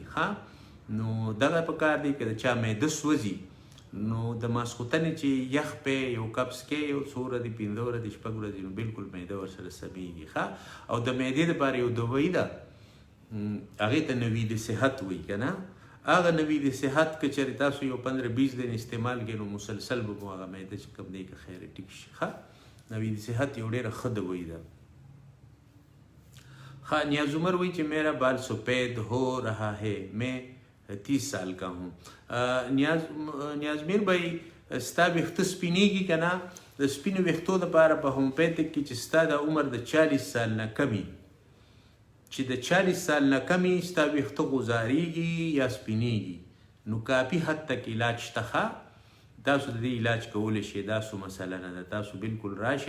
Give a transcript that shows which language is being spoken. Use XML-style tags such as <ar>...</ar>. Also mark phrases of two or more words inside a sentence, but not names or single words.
<ps>ښه نو دغه پکار دی که د چا معده سوځي نو د ماسخوتنې چې یخ پې یو کپ څکې یو څو ورځې 15 ورځې 6 ورځې نو بالکل معده ورسره سمیږي. ښه او د معدې دپاره یو دوایي ده هغې ته نوید صحت وایي که نه، هغه نوید صحت که چېرې تاسو یو 15-20 دن استعمال کړئ نو مسلسل به مو هغه معده چې کوم دی که خیر ټیک شي. ښه نوید صحت یو ډېره ښه دوایي ده.</ps> <ur>ہاں نیاز عمر وہی کہ میرا بال سفید ہو رہا ہے، میں 30 سال کا ہوں.</ur> <ps>नियाज मीर भाई ستا ویښته سپینېږي که نه؟ د سپینو ویښتو دپاره په هومیوپیتیک کې چې ستا د عمر د 40 سال نه کمي، چې د 40 سال نه کمي ستا ویښته غوځارېږي یا سپینېږي نو</ps> <ur>کافي حد تک</ur> <ps>علاج شته. ښه تاسو د دې علاج کولی شئ، داسو مسله نه ده، تاسو بالکل راشئ.</ps>